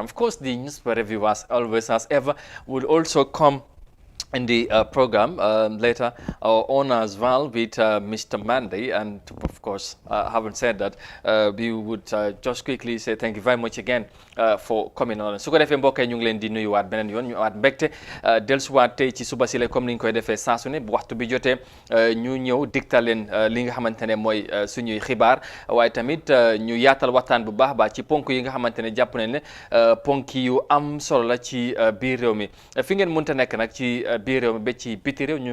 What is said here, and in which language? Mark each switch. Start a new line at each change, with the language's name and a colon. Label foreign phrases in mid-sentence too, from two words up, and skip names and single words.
English: Of course, the news review, as always, as ever, will also come in the program later on as well with Mr. Mandy. And of course, having said that, we would just quickly say thank you very much again for coming on.
Wolof: su ko defee mbokk yi ñu ngi leen di nuyuwaat beneen yoon ñu waat mbégte dellusiwaat tey ci suba si la comme ni ñu koy defee saa su ne bu waxtu bi jotee ñu ñëw digtal leen li nga xamante ne mooy suñuy xibaar waaye tamit ñu yaatal waxtaan bu baax baax ci ponk yi nga xamante ne jàpp nañ ne ponk yu am solo la ci biir réew mi fi ngeen mënta nekk nag ci biir réew mi ba ci biti réew ñu